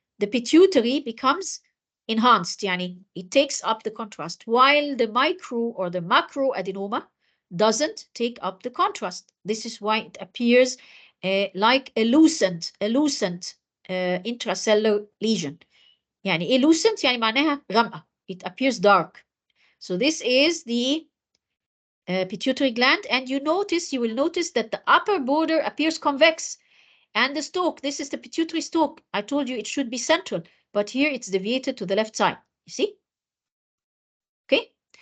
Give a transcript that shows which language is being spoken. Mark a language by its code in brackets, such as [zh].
[en] The pituitary becomes enhanced, yani it takes up the contrast, while the micro or the macro adenoma doesn't take up the contrast. This is why it appears like a lucent intracellular lesion. [ar] يعني ايه lucent؟ يعني معناها غامقة. [en] It appears dark. So this is the pituitary gland, and you will notice that the upper border appears convex, and the stalk, this is the pituitary stalk. I told you it should be central, but here it's deviated to the left side. You see? Okay.